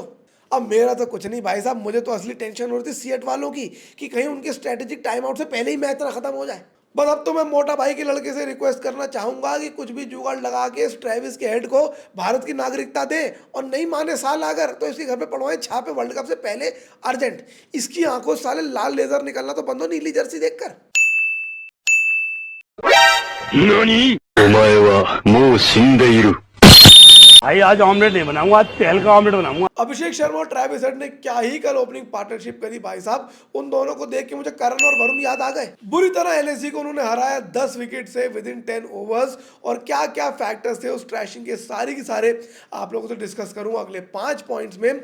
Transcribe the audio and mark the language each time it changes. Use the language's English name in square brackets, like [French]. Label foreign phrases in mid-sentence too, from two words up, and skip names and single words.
[Hindi] अब मेरा तो कुछ नहीं भाई साहब, मुझे तो असली टेंशन हो रही थी सीएट वालों की कि कहीं उनके [English] strategic time out [Hindi] से पहले ही मैच ना खत्म हो जाए। बस अब तो मैं मोटा भाई के लड़के से रिक्वेस्ट करना चाहूंगा कि कुछ भी जुगाड़ लगा के इस ट्रेविस के हेड को भारत की नागरिकता दे, और नहीं माने साल अगर तो इसके घर पे पड़वाए छापे [English] World Cup [Hindi] से पहले अर्जेंट। इसकी आंखों से साले लाल लेजर निकलना तो बंद हो नीली जर्सी देखकर। [Japanese] 何お前はもう死んでいる。 [Hindi] भाई आज ऑमलेट नहीं बनाऊंगा, आज तेल का ऑमलेट बनाऊंगा। अभिषेक शर्मा और ट्रेविस हेड ने क्या ही कल [English] opening partnership [Hindi] करी भाई साहब। उन दोनों को देख के मुझे करण और वरुण याद आ गए। बुरी तरह एलएसजी को उन्होंने हराया 10 विकेट से [English] within 10 overs. [Hindi] और क्या क्या फैक्टर्स थे उस ट्रैशिंग के, सारे के सारे आप लोगों से डिस्कस करूंगा अगले 5 पॉइंट्स में।